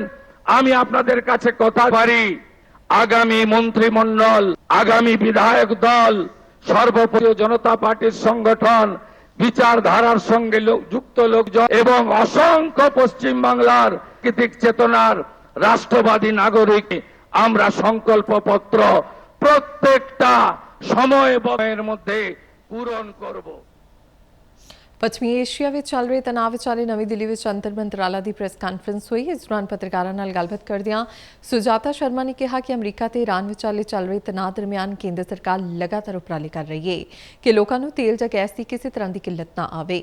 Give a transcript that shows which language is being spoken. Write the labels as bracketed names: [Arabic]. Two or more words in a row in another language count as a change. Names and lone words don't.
[Bangla] আমি আপনাদের কাছে কথা পারি আগামী মন্ত্রিমণ্ডল, আগামী বিধায়ক দল, সর্বভারতীয় জনতা পার্টির সংগঠন, বিচারধারার সঙ্গে যুক্ত লোকজন এবং অসংখ্য পশ্চিম বাংলার কৃতিক চেতনার রাষ্ট্রবাদী নাগরিক আমরা সংকল্পপত্র প্রত্যেকটা সময়ের মধ্যে পূরণ করব। [Punjabi] ਪੱਛਮੀ ਏਸ਼ੀਆ ਵਿੱਚ ਚੱਲ ਰਹੇ ਤਣਾਅ ਵਿਚਾਲੇ ਨਵੀਂ ਦਿੱਲੀ ਵਿੱਚ ਅੰਤਰ ਮੰਤਰਾਲਾ ਦੀ ਪ੍ਰੈਸ ਕਾਨਫਰੰਸ ਹੋਈ। ਇਸ ਦੌਰਾਨ ਪੱਤਰਕਾਰਾਂ ਨਾਲ ਗੱਲਬਾਤ ਕਰਦਿਆਂ ਸੁਜਾਤਾ ਸ਼ਰਮਾ ਨੇ ਕਿਹਾ ਕਿ ਅਮਰੀਕਾ ਤੇ ਈਰਾਨ ਵਿਚਾਲੇ ਚੱਲ ਰਹੇ ਤਣਾਅ ਦਰਮਿਆਨ ਕੇਂਦਰ ਸਰਕਾਰ ਲਗਾਤਾਰ ਉਪਰਾਲੇ ਕਰ ਰਹੀ ਹੈ ਕਿ ਲੋਕਾਂ ਨੂੰ ਤੇਲ ਜਾਂ ਗੈਸ ਦੀ ਕਿਸੇ ਤਰ੍ਹਾਂ ਦੀ ਕਿੱਲਤ ਨਾ ਆਵੇ।